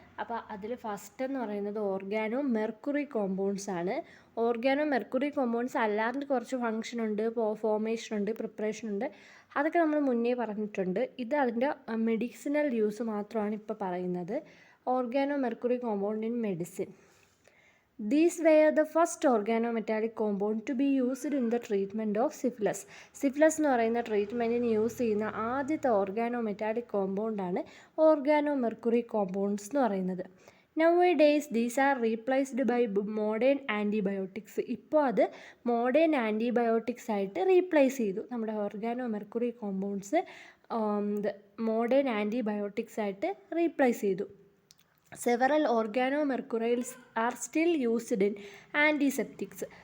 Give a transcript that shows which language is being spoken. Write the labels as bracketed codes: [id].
[ml] അപ്പോൾ അതിൽ ഫസ്റ്റ് എന്ന് പറയുന്നത് ഓർഗാനോ മെർക്കുറി കോമ്പൗണ്ട്സ് ആണ്. ഓർഗാനോ മെർക്കുറി കോമ്പൗണ്ട്സ് അല്ലാണ്ട് കുറച്ച് ഫങ്ഷൻ ഉണ്ട്, ഫോർമേഷൻ ഉണ്ട്, പ്രിപ്പറേഷൻ ഉണ്ട്. അതൊക്കെ നമ്മൾ മുന്നേ പറഞ്ഞിട്ടുണ്ട്. ഇത് അതിൻ്റെ മെഡിസിനൽ യൂസ് മാത്രമാണ് ഇപ്പോൾ പറയുന്നത്. [en] Organomercury compound in medicine. These were the first organometallic compound to be used in the treatment of syphilis. [ml] Syphilis എന്ന് പറയുന്ന ട്രീറ്റ്മെൻറ്റിന് യൂസ് ചെയ്യുന്ന ആദ്യത്തെ ഓർഗാനോമെറ്റാലിക് കോമ്പൗണ്ടാണ് ഓർഗാനോ മെർക്കുറി കോമ്പൗണ്ട്സ് എന്ന് പറയുന്നത്. [en] Nowadays these are replaced by modern antibiotics. [ml] ഇപ്പോൾ അത് modern antibiotics ആയിട്ട് replace ചെയ്തു. നമ്മുടെ organo mercury compounds modern antibiotics ആയിട്ട് റീപ്ലേസ് ചെയ്തു. [en] Several organomercurials are still used in antiseptics.